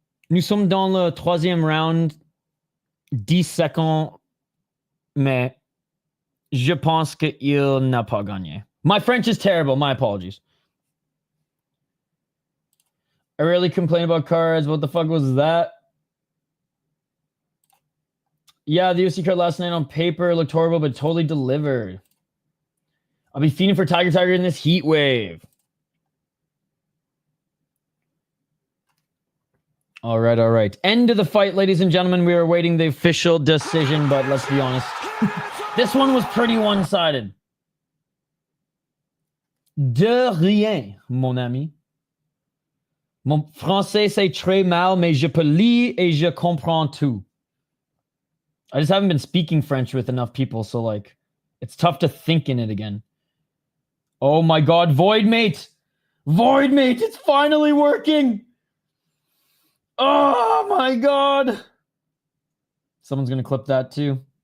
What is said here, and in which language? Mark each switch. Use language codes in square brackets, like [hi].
[fr] Nous sommes dans le troisième round. 10 secondes, mais je pense qu'il n'a pas gagné. [en] My French is terrible. My apologies. I rarely complain about cards. What the fuck was that? Yeah, the UFC card last night on paper looked horrible, but totally delivered. I'll be feeding for Tiger in this heat wave. All right, all right. End of the fight, ladies and gentlemen. We are awaiting the official decision, but let's be honest. This one was pretty one-sided. [fr] De rien, mon ami. Mon français, c'est très mal, mais je peux lire et je comprends tout. [en] I just haven't been speaking French with enough people, so, like, it's tough to think in it again. Oh, my God. Void Mate. Void Mate. It's finally working. Oh, my God. Someone's going to clip that, too.